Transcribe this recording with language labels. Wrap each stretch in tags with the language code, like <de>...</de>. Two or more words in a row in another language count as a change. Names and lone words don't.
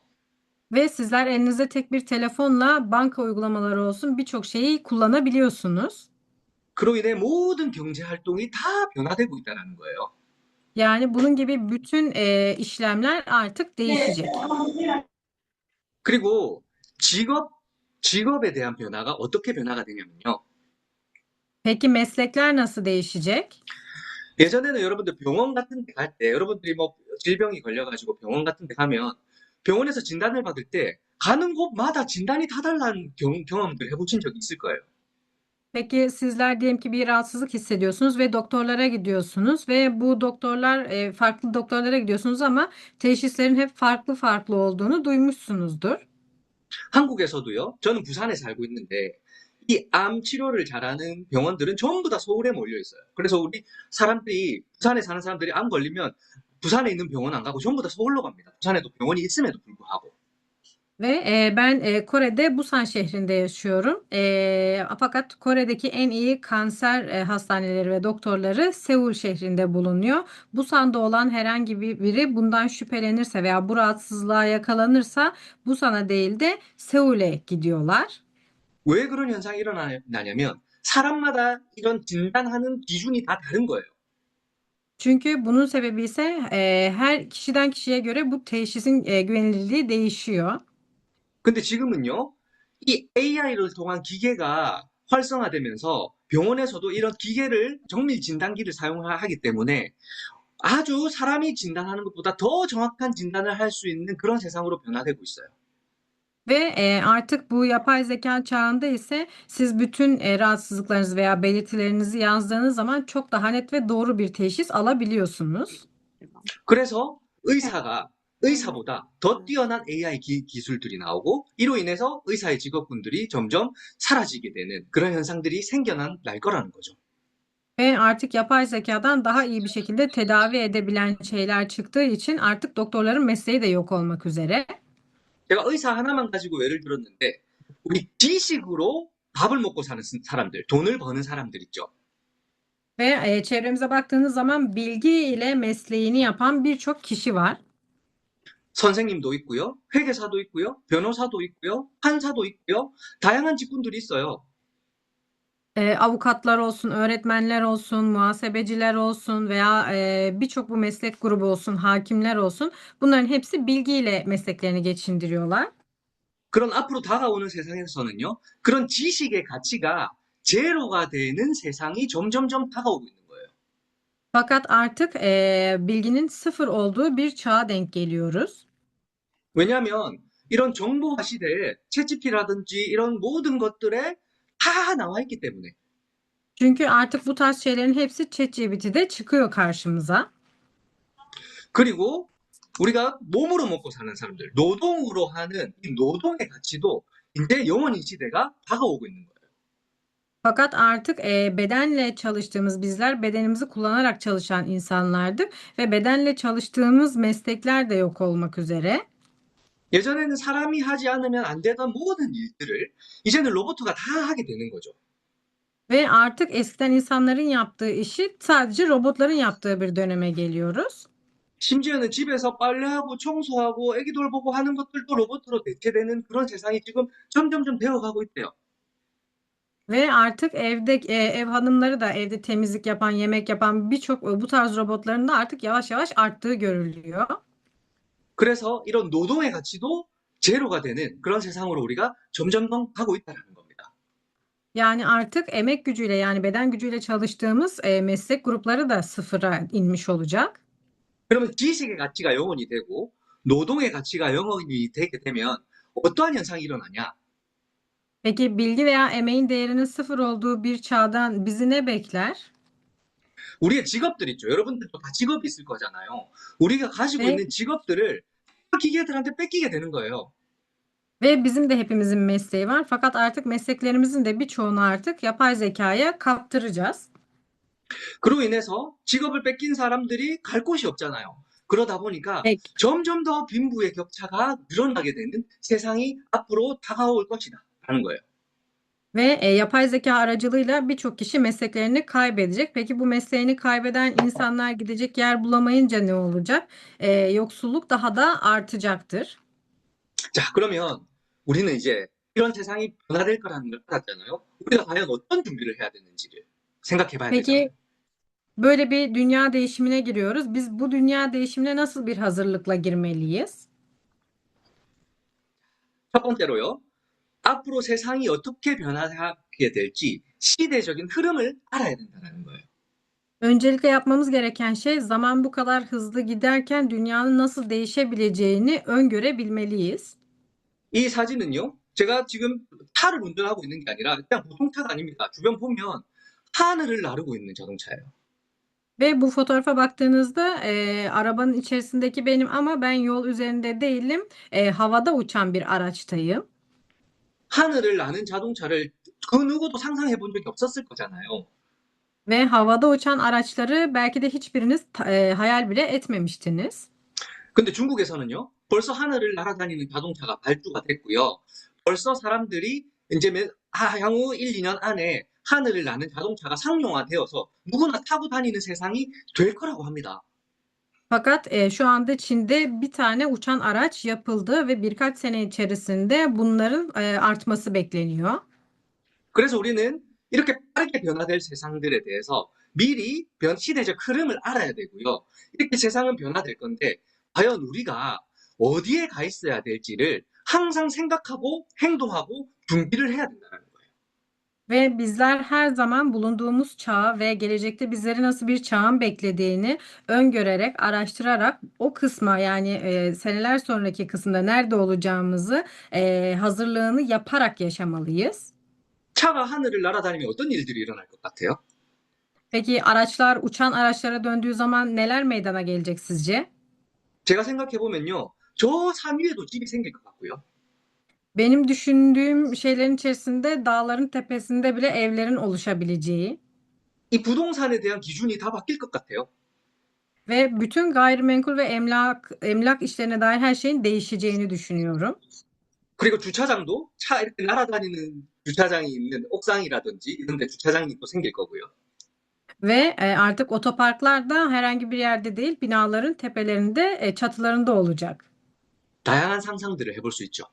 <tr>Ve sizler elinizde tek bir telefonla banka uygulamaları olsun birçok şeyi kullanabiliyorsunuz.</tr> <ko>그로 인해 모든 경제 활동이 다 변화되고 있다는 거예요.</ko> <tr>Yani bunun gibi bütün işlemler artık değişecek.</tr> <ko>그리고 직업, 직업에 대한 변화가 어떻게 변화가 되냐면요.</ko> <tr>Peki meslekler nasıl değişecek?</tr> <ko>예전에는 여러분들 병원 같은 데 갈 때, 여러분들이 뭐 질병이 걸려가지고 병원 같은 데 가면 병원에서 진단을 받을 때 가는 곳마다 진단이 다 달라는 경험들 해보신 적 있을 거예요.</ko> <tr>Peki sizler diyelim ki bir rahatsızlık hissediyorsunuz ve doktorlara gidiyorsunuz ve bu doktorlar farklı doktorlara gidiyorsunuz ama teşhislerin hep farklı farklı olduğunu duymuşsunuzdur.</tr> <ko>한국에서도요, 저는 부산에 살고 있는데, 이 암 치료를 잘하는 병원들은 전부 다 서울에 몰려 있어요. 그래서 우리 사람들이, 부산에 사는 사람들이 암 걸리면 부산에 있는 병원 안 가고 전부 다 서울로 갑니다. 부산에도 병원이 있음에도 불구하고.</ko> <tr>Ve ben Kore'de Busan şehrinde yaşıyorum. Fakat Kore'deki en iyi kanser hastaneleri ve doktorları Seul şehrinde bulunuyor. Busan'da olan herhangi biri bundan şüphelenirse veya bu rahatsızlığa yakalanırsa Busan'a değil de Seul'e gidiyorlar.</tr> <ko>왜 그런 현상이 일어나냐면, 사람마다 이런 진단하는 기준이 다 다른 거예요.</ko> <tr>Çünkü bunun sebebi ise her kişiden kişiye göre bu teşhisin güvenilirliği değişiyor.</tr> <ko>근데 지금은요, 이 AI를 통한 기계가 활성화되면서 병원에서도 이런 기계를 정밀 진단기를 사용하기 때문에 아주 사람이 진단하는 것보다 더 정확한 진단을 할 수 있는 그런 세상으로 변화되고 있어요.</ko> <tr>Ve artık bu yapay zeka çağında ise siz bütün rahatsızlıklarınızı veya belirtilerinizi yazdığınız zaman çok daha net ve doğru bir teşhis alabiliyorsunuz.</tr> <ko>그래서 의사보다 더 뛰어난 AI 기술들이 나오고 이로 인해서 의사의 직업군들이 점점 사라지게 되는 그런 현상들이 생겨날 거라는 거죠.</ko> <tr>Ve artık yapay zekadan daha iyi bir şekilde tedavi edebilen şeyler çıktığı için artık doktorların mesleği de yok olmak üzere.</tr> <ko>제가 의사 하나만 가지고 예를 들었는데 우리 지식으로 밥을 먹고 사는 사람들, 돈을 버는 사람들 있죠.</ko> <tr>Ve çevremize baktığınız zaman bilgi ile mesleğini yapan birçok kişi var.</tr> <ko>선생님도 있고요, 회계사도 있고요, 변호사도 있고요, 판사도 있고요, 다양한 직군들이 있어요.</ko> <tr>Avukatlar olsun, öğretmenler olsun, muhasebeciler olsun veya birçok bu meslek grubu olsun, hakimler olsun. Bunların hepsi bilgiyle mesleklerini geçindiriyorlar.</tr> <ko>그런 앞으로 다가오는 세상에서는요, 그런 지식의 가치가 제로가 되는 세상이 점점점 다가오고 있는 거예요.</ko> <tr>Fakat artık bilginin sıfır olduğu bir çağa denk geliyoruz.</tr> <ko>왜냐하면 이런 정보화 시대에 챗GPT라든지 이런 모든 것들에 다 나와 있기 때문에.</ko> <tr>Çünkü artık bu tarz şeylerin hepsi ChatGPT'de çıkıyor karşımıza.</tr> <ko>그리고 우리가 몸으로 먹고 사는 사람들, 노동으로 하는 이 노동의 가치도 이제 영원히 시대가 다가오고 있는 거예요.</ko> <tr>Fakat artık bedenle çalıştığımız bizler bedenimizi kullanarak çalışan insanlardık ve bedenle çalıştığımız meslekler de yok olmak üzere.</tr> <ko>예전에는 사람이 하지 않으면 안 되던 모든 일들을 이제는 로봇가 다 하게 되는 거죠.</ko> <tr>Ve artık eskiden insanların yaptığı işi sadece robotların yaptığı bir döneme geliyoruz.</tr> <ko>심지어는 집에서 빨래하고 청소하고 애기 돌보고 하는 것들도 로봇으로 대체되는 그런 세상이 지금 점점점 되어가고 있대요.</ko> <tr>Ve artık evde ev hanımları da evde temizlik yapan, yemek yapan birçok bu tarz robotların da artık yavaş yavaş arttığı görülüyor.</tr> <ko>그래서 이런 노동의 가치도 제로가 되는 그런 세상으로 우리가 점점 더 가고 있다는 겁니다.</ko> <tr>Yani artık emek gücüyle yani beden gücüyle çalıştığımız meslek grupları da sıfıra inmiş olacak.</tr> <ko>그러면 지식의 가치가 영원히 되고 노동의 가치가 영원히 되게 되면 어떠한 현상이 일어나냐?</ko> <tr>Peki bilgi veya emeğin değerinin sıfır olduğu bir çağdan bizi ne bekler?</tr> <ko>우리의 직업들 있죠. 여러분들도 다 직업이 있을 거잖아요. 우리가 가지고 Ve 있는 직업들을 기계들한테 뺏기게 되는 거예요.</ko> <tr>bizim de hepimizin mesleği var. Fakat artık mesleklerimizin de birçoğunu artık yapay zekaya kaptıracağız.</tr> <ko>그로 인해서 직업을 뺏긴 사람들이 갈 곳이 없잖아요. 그러다 보니까 Peki. 점점 더 빈부의 격차가 늘어나게 되는 세상이 앞으로 다가올 것이다. 라는 거예요.</ko> <tr>Ve yapay zeka aracılığıyla birçok kişi mesleklerini kaybedecek. Peki bu mesleğini kaybeden insanlar gidecek yer bulamayınca ne olacak? Yoksulluk daha da artacaktır.</tr> <ko>자, 그러면 우리는 이제 이런 세상이 변화될 거라는 걸 알았잖아요. 우리가 과연 어떤 준비를 해야 되는지를 생각해 봐야 되잖아요.</ko> <tr>Peki böyle bir dünya değişimine giriyoruz. Biz bu dünya değişimine nasıl bir hazırlıkla girmeliyiz?</tr> <ko>첫 번째로요. 앞으로 세상이 어떻게 변화하게 될지 시대적인 흐름을 알아야 된다는 거예요.</ko> <tr>Öncelikle yapmamız gereken şey zaman bu kadar hızlı giderken dünyanın nasıl değişebileceğini öngörebilmeliyiz.</tr> <ko>이 사진은요. 제가 지금 차를 운전하고 있는 게 아니라 그냥 보통 차가 아닙니다. 주변 보면 하늘을 나르고 있는 자동차예요.</ko> <tr>Ve bu fotoğrafa baktığınızda arabanın içerisindeki benim ama ben yol üzerinde değilim. Havada uçan bir araçtayım.</tr> <ko>하늘을 나는 자동차를 그 누구도 상상해 본 적이 없었을 거잖아요.</ko> <tr>Ve havada uçan araçları belki de hiçbiriniz hayal bile etmemiştiniz.</tr> <ko>근데 중국에서는요, 벌써 하늘을 날아다니는 자동차가 발주가 됐고요. 벌써 사람들이 이제 향후 1, 2년 an에 haner을 나는 자동차가 상용화되어서 누구나 타고 다니는 세상이 될 거라고 합니다.</ko> <tr>Fakat şu anda Çin'de bir tane uçan araç yapıldı ve birkaç sene içerisinde bunların artması bekleniyor.</tr> <ko>그래서 우리는 이렇게 빠르게 변화될 세상들에 대해서 미리 시대적 흐름을 알아야 되고요. 이렇게 세상은 변화될 건데 과연 우리가 어디에 가 있어야 될지를 항상 생각하고 행동하고 준비를 해야 된다는 거예요.</ko> <tr>Ve bizler her zaman bulunduğumuz çağı ve gelecekte bizleri nasıl bir çağın beklediğini öngörerek, araştırarak o kısma yani seneler sonraki kısımda nerede olacağımızı hazırlığını yaparak yaşamalıyız.</tr> <ko>차가 하늘을 날아다니면 어떤 일들이 일어날 것 같아요?</ko> <tr>Peki araçlar uçan araçlara döndüğü zaman neler meydana gelecek sizce?</tr> <ko>제가 생각해 보면요. 저 산 위에도 집이 생길 것 같고요.</ko> <tr>Benim düşündüğüm şeylerin içerisinde dağların tepesinde bile evlerin oluşabileceği</tr> <ko>이 부동산에 대한 기준이 다 바뀔 것 같아요.</ko> <tr>ve bütün gayrimenkul ve emlak işlerine dair her şeyin değişeceğini düşünüyorum.</tr> <ko>그리고 주차장도 차 이렇게 날아다니는 주차장이 있는 옥상이라든지 이런 데 주차장이 또 생길 거고요.</ko> <tr>Ve artık otoparklar da herhangi bir yerde değil, binaların tepelerinde, çatılarında olacak.</tr> <ko>다양한 상상들을 해볼 수 있죠.</ko>